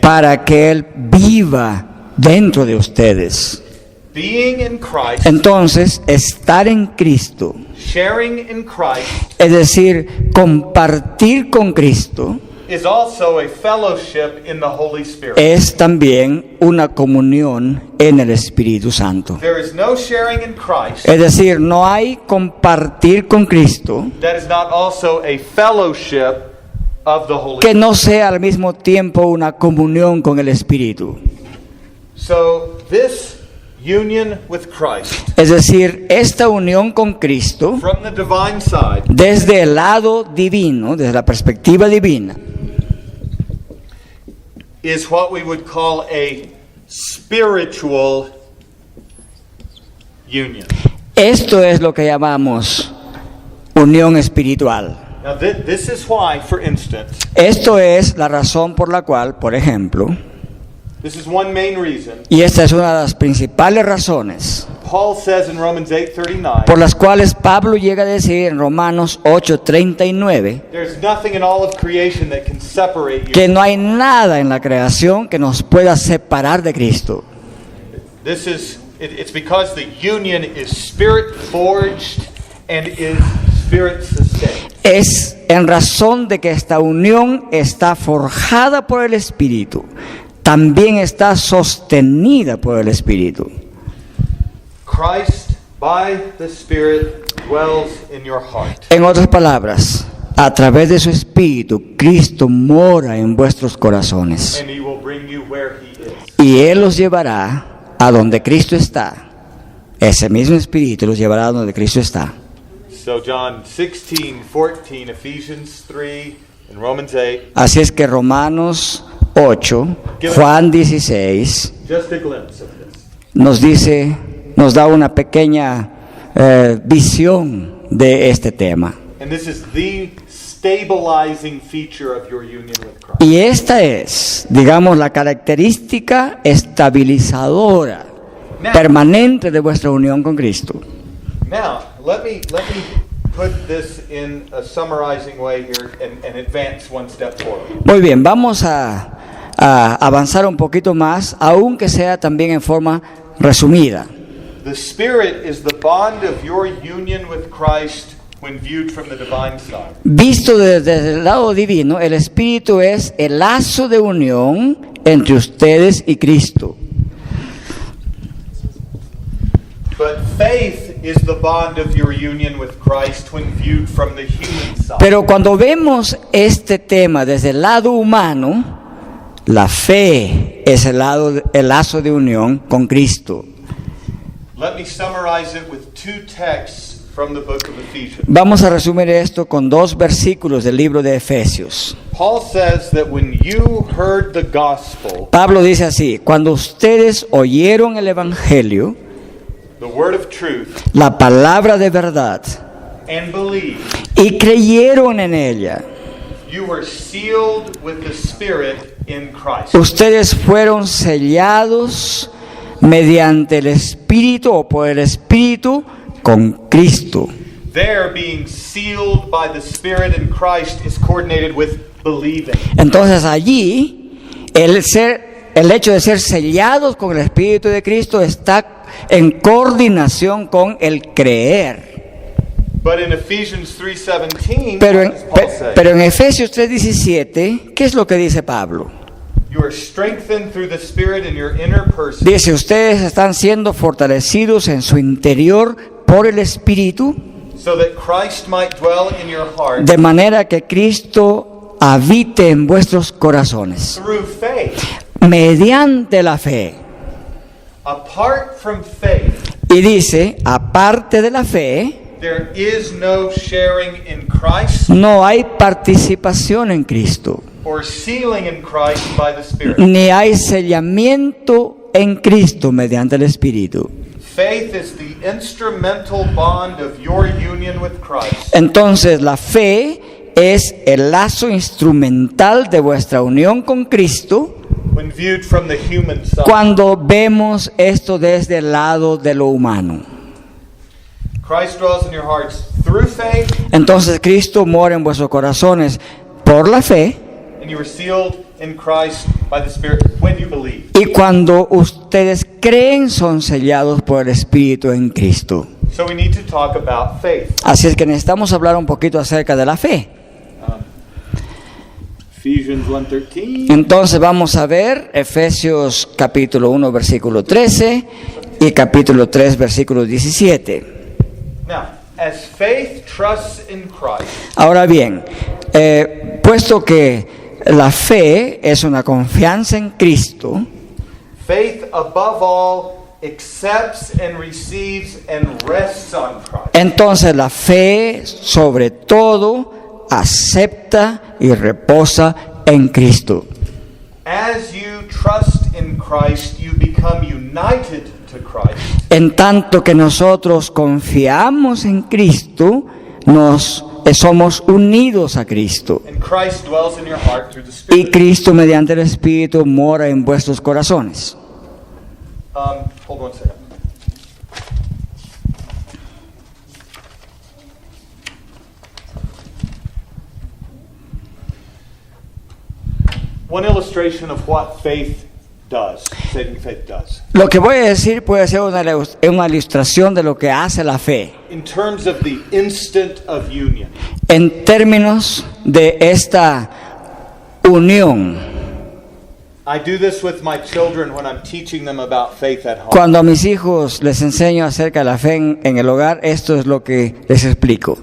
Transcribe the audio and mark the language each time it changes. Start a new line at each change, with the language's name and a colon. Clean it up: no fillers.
Spanish: para que Él viva dentro de ustedes.
English: being in Christ,
Spanish: Entonces, estar en Cristo,
English: sharing in Christ,
Spanish: es decir, compartir con Cristo,
English: is also a fellowship in the Holy Spirit.
Spanish: es también una comunión en el Espíritu Santo.
English: There is no sharing in Christ
Spanish: Es decir, no hay compartir con Cristo
English: that is not also a fellowship of the Holy
Spanish: que
English: Spirit.
Spanish: no sea al mismo tiempo una comunión con el Espíritu.
English: So, this union with Christ
Spanish: Es decir, esta unión con Cristo
English: from the divine side
Spanish: desde el lado divino, desde la perspectiva divina,
English: is what we would call a spiritual union.
Spanish: esto es lo que llamamos unión espiritual.
English: Now, this is why, for instance,
Spanish: Esto es la razón por la cual, por ejemplo,
English: this is one main reason,
Spanish: y esta es una de las principales razones
English: Paul says in Romans 8:39,
Spanish: por las cuales Pablo llega a decir en Romanos 8:39
English: there's nothing in all of creation that can separate you.
Spanish: que no hay nada en la creación que nos pueda separar de Cristo.
English: This is, it's because the union is spirit forged and is spirit sustained.
Spanish: Es en razón de que esta unión está forjada por el Espíritu, también está sostenida por el Espíritu.
English: Christ, by the Spirit, dwells in your heart.
Spanish: En otras palabras, a través de su Espíritu, Cristo mora en vuestros corazones.
English: And He will bring you where He is.
Spanish: Y Él los llevará a donde Cristo está. Ese mismo Espíritu los llevará a donde Cristo está.
English: So John 16:14, Ephesians 3, and Romans 8,
Spanish: Así es que Romanos 8, Juan 16,
English: just a glimpse of this.
Spanish: nos dice, nos da una pequeña visión de este tema.
English: And this is the stabilizing feature of your union with Christ.
Spanish: Y esta es, digamos, la característica estabilizadora permanente de vuestra unión con Cristo.
English: Now, let me put this in a summarizing way here and advance one step forward.
Spanish: Muy bien, vamos a avanzar un poquito más, aunque sea también en forma resumida.
English: The Spirit is the bond of your union with Christ when viewed from the divine side.
Spanish: Visto desde el lado divino, el Espíritu es el lazo de unión entre ustedes y Cristo.
English: But faith is the bond of your union with Christ when viewed from the human side.
Spanish: Pero cuando vemos este tema desde el lado humano, la fe es el lazo de unión con Cristo.
English: Let me summarize it with two texts from the book of Ephesians.
Spanish: Vamos a resumir esto con 2 versículos del libro de Efesios.
English: Paul says that when you heard the gospel,
Spanish: Pablo dice así: cuando ustedes oyeron el Evangelio,
English: the word of truth,
Spanish: la palabra de verdad,
English: and believed,
Spanish: y creyeron en ella,
English: you were sealed with the Spirit in Christ.
Spanish: ustedes fueron sellados mediante el Espíritu o por el Espíritu con Cristo.
English: There, being sealed by the Spirit in Christ is coordinated with believing.
Spanish: Entonces allí el hecho de ser sellados con el Espíritu de Cristo está en coordinación con el creer.
English: But in Ephesians 3:17,
Spanish: Pero
English: what does Paul say?
Spanish: pero en Efesios 3:17, ¿qué es lo que dice Pablo?
English: You are strengthened through the Spirit in your inner person,
Spanish: Dice: ustedes están siendo fortalecidos en su interior por el Espíritu,
English: so that Christ might dwell in your heart
Spanish: de manera que Cristo habite en vuestros corazones,
English: through faith.
Spanish: mediante la fe.
English: Apart from faith,
Spanish: Y dice: aparte de la fe,
English: there is no sharing in Christ
Spanish: no hay participación en Cristo,
English: or sealing in Christ by the Spirit.
Spanish: ni hay sellamiento en Cristo mediante el Espíritu.
English: Faith is the instrumental bond of your union with Christ.
Spanish: Entonces la fe es el lazo instrumental de vuestra unión con Cristo
English: When viewed from the human side,
Spanish: cuando vemos esto desde el lado de lo humano.
English: Christ dwells in your hearts through faith,
Spanish: Entonces Cristo mora en vuestros corazones por la fe,
English: and you are sealed in Christ by the Spirit when you believe.
Spanish: y cuando ustedes creen son sellados por el Espíritu en Cristo.
English: So we need to talk about faith.
Spanish: Así es que necesitamos hablar un poquito acerca de la fe.
English: Ephesians 1:13.
Spanish: Entonces vamos a ver Efesios capítulo 1 versículo 13 y capítulo 3 versículo 17.
English: Now, as faith trusts in Christ,
Spanish: Ahora bien, puesto que la fe es una confianza en Cristo,
English: faith above all accepts and receives and rests on Christ.
Spanish: entonces la fe sobre todo acepta y reposa en Cristo.
English: As you trust in Christ, you become united to Christ.
Spanish: En tanto que nosotros confiamos en Cristo, somos unidos a Cristo.
English: And Christ dwells in your heart through the
Spanish: Y
English: Spirit.
Spanish: Cristo mediante el Espíritu mora en vuestros corazones.
English: Hold on a second. One illustration of what faith does, saving faith does.
Spanish: Lo que voy a decir puede ser una ilustración de lo que hace la fe
English: In terms of the instant of union,
Spanish: en términos de esta unión.
English: I do this with my children when I'm teaching them about faith at home.
Spanish: Cuando a mis hijos les enseño acerca de la fe en el hogar, esto es lo que les explico.